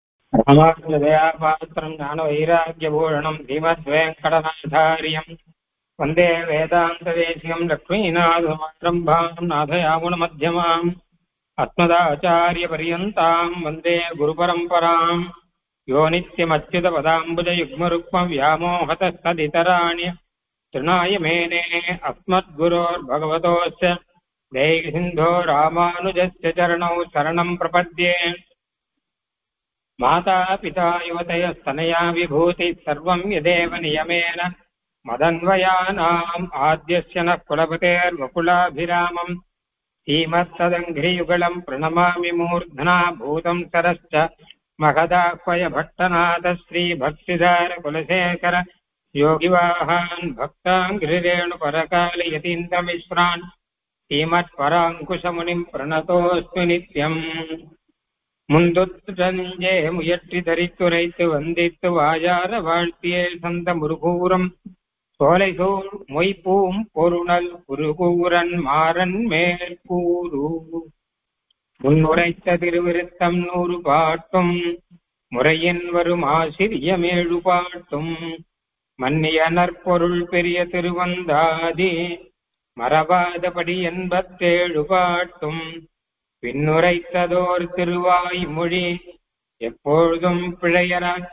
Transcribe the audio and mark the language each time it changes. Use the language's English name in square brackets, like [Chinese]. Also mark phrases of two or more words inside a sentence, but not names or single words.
[Sanskrit] रामानुजदयापात्रम् ज्ञानवैराग्यभूषणम् श्रीमद्वेङ्कटनाथार्यम् वन्दे वेदान्तदेशिकम् लक्ष्मीनाथसमारम्भाम् नाथयामुनमध्यमाम् अस्मदाचार्यपर्यन्ताम् वन्दे गुरुपरम्पराम् यो நித்யமच्युतपदाम्बुजयुग्मरुक्मव्यामोहतस्तदितराणि तृणाय मेने अस्मद्गुरोर्भगवतोऽस्य दैहिन्धो रामानुजस्य चरणौ शरणं प्रपद्ये। माता पिता युवतयस्तनया विभूतिः सर्वं यदेव नियमेन मदन्वयानाम् आद्यस्य नः कुलपतेर्वकुलाभिरामम् श्रीमत्तदङ्घ्रियुगलम् प्रणमामि मूर्ध्ना भूतं सरश्च महदाह्वय भट्टनाथ श्रीभक्तिधार कुलशेखर योगिवाहान् भक्ताङ्घ्रिरेणुपरकालयतीन्द्रमिश्रान् श्रीमत्पराङ्कुशमुनिम् प्रणतोऽस्मि नित्यम्। [Tamil] முந்துற்றஞ்சே முயற்றி தரித்துரைத்து வந்தித்து வாயார வாழ்த்தியே சந்த முருகூரம் சோலைசூழ் மொய்ப்பூம் பொருணல் குருகூரன் மாறன் மேற்கூரு முன்னுரைத்த திருவிருத்தம் 100 பாட்டும் முறையின் வரும் ஆசிரியமேழு பாட்டும் மன்னிய நற்பொருள் பெரிய திருவந்தாதி மறவாதபடி 87 பாட்டும் பின்னுரைத்ததோர் திருவாய்மொழி எப்பொழுதும் பிழையற